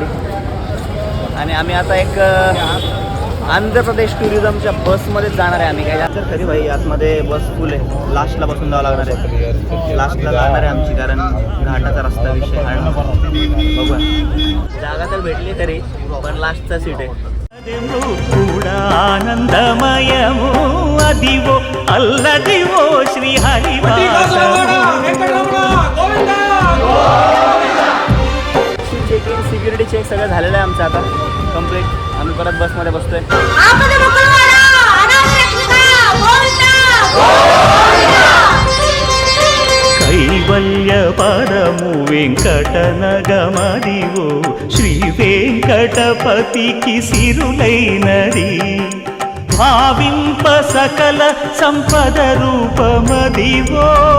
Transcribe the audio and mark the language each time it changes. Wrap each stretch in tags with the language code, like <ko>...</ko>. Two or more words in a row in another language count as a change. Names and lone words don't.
<mr>आणि आम्ही आता एक आंध्र प्रदेश टुरिझमच्या बसमध्येच जाणार आहे आम्ही. काय तर खरी भाई आतमध्ये बस फुल आहे. लास्टला बसून जावं लागणार आहे. लास्टला जाणार आहे आमची, कारण घाटाचा रस्ता विषय आहे. बघूया, जागा तर भेटली तरी, पण लास्टचा सीट आहे.</mr> <te>ఆనందమయము అదివో అల్లదివో శ్రీ</te> <en>checking security check</en> <mr>सगळं झालेलं आहे आमचं आता कम्प्लीट. आम्ही परत बसमध्ये बसतोय.</mr> <te>కైవల్య పరము వెంకటనగమదివో శ్రీ వెంకటపతికి సిరులైనది భావింప సకల సంపద రూపమదివో</te>